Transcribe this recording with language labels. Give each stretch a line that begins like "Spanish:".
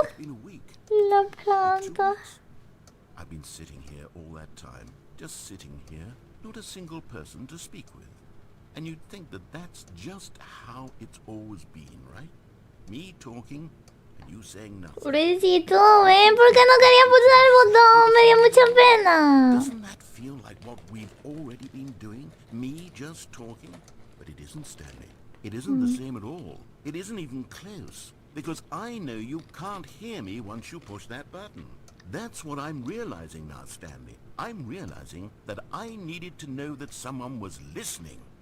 English: think it's been a week.
Spanish: La
English: 2
Spanish: planta.
English: weeks. I've been sitting here all that time, just sitting here, not a single person to speak with. And you'd think that that's just how it's always been, right? Me talking, and you saying nothing.
Spanish: Pobrecito, ven, ¿por qué no quería pulsar el botón? Me dio mucha pena.
English: Doesn't that feel like what we've already been doing? Me just talking? But it isn't, Stanley. It isn't the same at all. It isn't even close. Because I know you can't hear me once you push that button. That's what I'm realizing now, Stanley. I'm realizing that I needed to know that someone was listening.